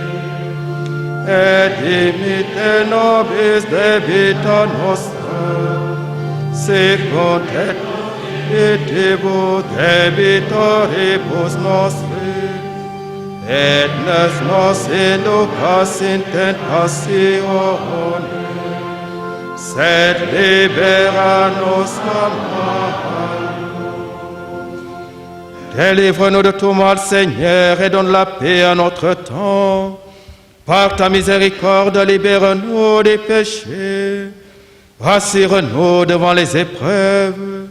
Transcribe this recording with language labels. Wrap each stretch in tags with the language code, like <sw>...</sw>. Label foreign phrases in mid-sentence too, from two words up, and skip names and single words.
<la>et dimite nobis debita nostra, sicut et debitibus debitoribus nostri, et ne nos inducas in tentationem, sed libera nos a malo.</la> <fr>Délivre-nous de tout mal, Seigneur, et donne la paix à notre temps. Par ta miséricorde, libère-nous des péchés, rassure-nous devant les épreuves.</fr>